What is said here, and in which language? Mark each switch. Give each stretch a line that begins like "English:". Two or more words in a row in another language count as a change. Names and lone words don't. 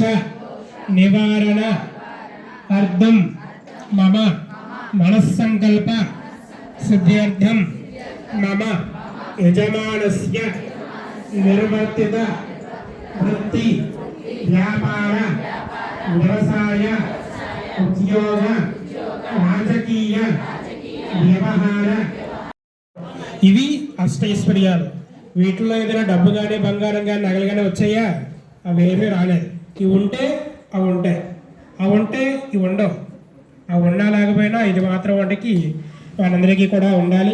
Sanskrit: निवारण अर्थम मम मनस्संकल्प सिद्ध्यर्थम मम यजमानस्य निर्वर्तित वृत्ति व्यापार व्यवसाय उद्योग राजकीय व्यवहार
Telugu: ఇవి అష్టైశ్వర్యాలు. వీటిలో ఏదైనా డబ్బు కానీ బంగారం కానీ నగలు కానీ వచ్చాయా? అవేమీ రాలేదు. ఇవి ఉంటే అవి ఉంటాయి, అవి ఉంటే ఇవి ఉండవు. అవి ఉన్నా లేకపోయినా ఇది మాత్రం వాటికి వాళ్ళందరికీ కూడా ఉండాలి.